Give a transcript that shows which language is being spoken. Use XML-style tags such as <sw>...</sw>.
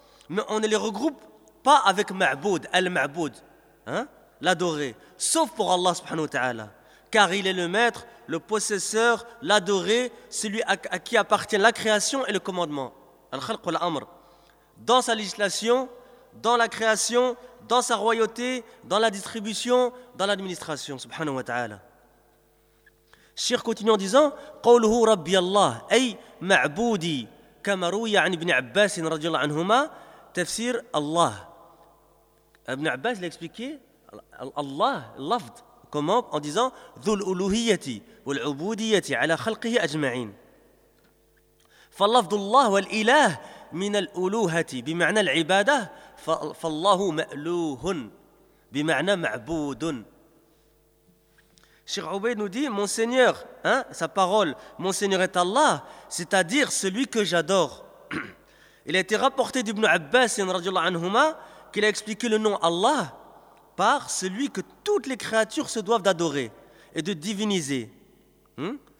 <fr>Mais on ne les regroupe pas avec Ma'boud, Al-Ma'boud, hein, l'adoré, sauf pour Allah subhanahu wa ta'ala, car il est le maître, le possesseur, l'adoré, celui à qui appartient la création et le commandement,</fr> <ar>Al-Khalq wal-Amr,</ar> <fr>dans sa législation, dans la création, dans sa royauté, dans la distribution, dans l'administration, subhanahu wa ta'ala. Shir continue en disant,</fr> <ar>قوله ربي الله أي معبودي كما روي عن ابن عباس رضي الله عنهما تفسير الله.</ar> <fr>Ibn Abbas l'a expliqué, Allah, lafd, comment, en disant,</fr> <ar>ذو الألوهية والعبودية على خلقه أجمعين. فاللفظ الله والإله من الألوهة بمعنى العبادة فالله مألوه بمعنى معبود.</ar> <fr>Cheikh Ubayd nous dit, mon Seigneur, hein, sa parole, mon Seigneur est Allah, c'est-à-dire celui que j'adore. Il a été rapporté d'Ibn Abbas radiallahu anhuma qu'il a expliqué le nom Allah par celui que toutes les créatures se doivent d'adorer et de diviniser. Hmm?</fr>